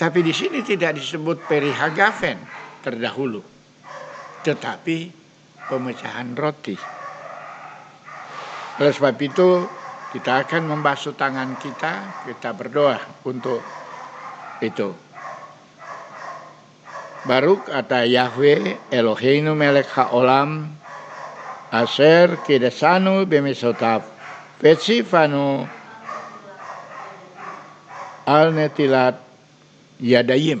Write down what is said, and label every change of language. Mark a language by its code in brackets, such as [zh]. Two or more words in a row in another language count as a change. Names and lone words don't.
[id] Tapi di sini tidak disebut perihagafen terdahulu, tetapi pemecahan roti. Oleh sebab itu, kita akan membasuh tangan kita berdoa untuk itu. [he] ברוך אתה יהוה אלוהינו מלך העולם אשר קדשנו במצוותיו וציוונו על נטילת ידיים.